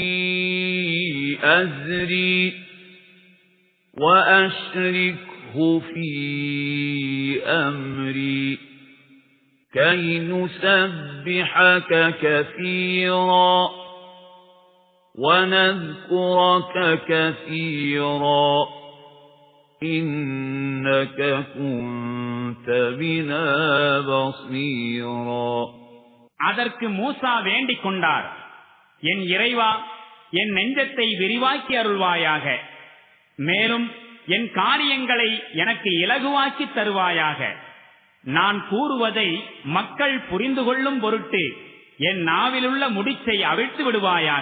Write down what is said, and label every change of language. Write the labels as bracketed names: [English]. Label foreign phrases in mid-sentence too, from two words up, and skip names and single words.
[Arabic] أزري وأشركه في أمري كي نسبحك كثيرا ونذكرك كثيرا إنك كنت بنا بصيرا. [Tamil] அதற்கு மூசா வேண்டிக் கொண்டார், என் இறைவா, என் நெஞ்சத்தை விரிவாக்கி அருள்வாயாக. மேலும் என் காரியங்களை எனக்கு இலகுவாக்கி தருவாயாக. நான் கூறுவதை மக்கள் புரிந்து கொள்ளும் பொருட்டு என் நாவிலுள்ள முடிச்சை அவிழ்த்து விடுவாயாக.